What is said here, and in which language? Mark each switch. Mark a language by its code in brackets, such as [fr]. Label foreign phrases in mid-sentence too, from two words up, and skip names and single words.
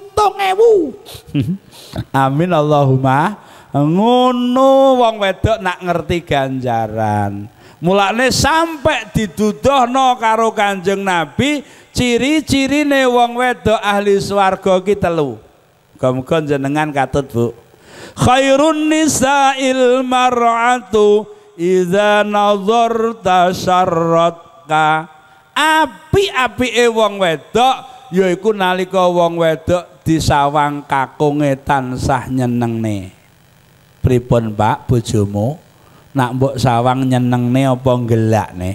[jv] 7.000. [ar] آمين اللهم. [jv] Ngono wong wedok nak ngerti ganjaran. Mulane sampai diduduhno karo Kanjeng Nabi, ciri-cirine wong wedok ahli swarga ki 3. Muga-muga jenengan katut Bu. [ar] خير النساء المرأة إذا نظرت سرتك. [jv] Api-apike wong wedok yaiku nalika wong wedok disawang kakunge tansah nyenengne. Pripun Pak bojomu nak mbok sawang nyenengne apa gelakne?